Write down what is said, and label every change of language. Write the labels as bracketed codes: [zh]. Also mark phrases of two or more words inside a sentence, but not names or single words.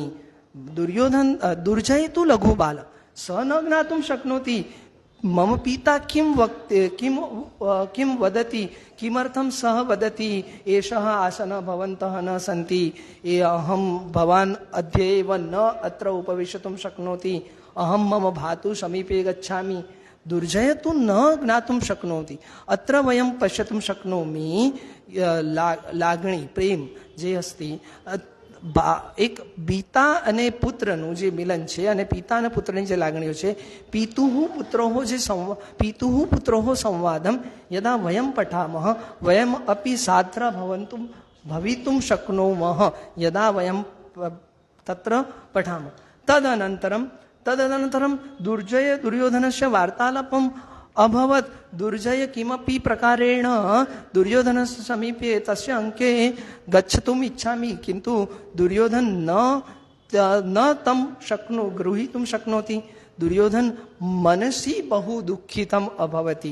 [sa] दुर्जय तु लघुबाल, स न ज्ञातुं शक्नोति मम पिता किं वदति, किमर्थं सः वदति एषः आसनः भवन्तः न सन्ति, भवान् अद्य एव न अत्र उपविशतुं शक्नोति, अहं मम भातु समीपे गच्छामि। दुर्जय तु न ज्ञातुं शक्नोति। अत्र वयं पश्यतुं शक्नोमि लागणी प्रेम जे अस्ति [gu] એક પિતા અને પુત્રનું જે મિલન છે અને પિતા અને પુત્રની જે લાગણીઓ છે। [sa] પિતુઃ પુત્રોઃ સંવાદમ યદા વયમ પઠામઃ વયમ અપી સાત્ર ભવિતું શક્નોમઃ યદા વયમ તત્ર પઠામઃ। તદનन्तरं दुर्योधनस्य वार्तालापम् अभवत्। दुर्जय किमपि प्रकारेण दुर्योधनस्य समीपे तस्य अंके गच्छतुम् इच्छामि, किन्तु दुर्योधन न तं गृहीतुं शक्नोति। दुर्योधन मनसि बहु दुःखितम् अभवति।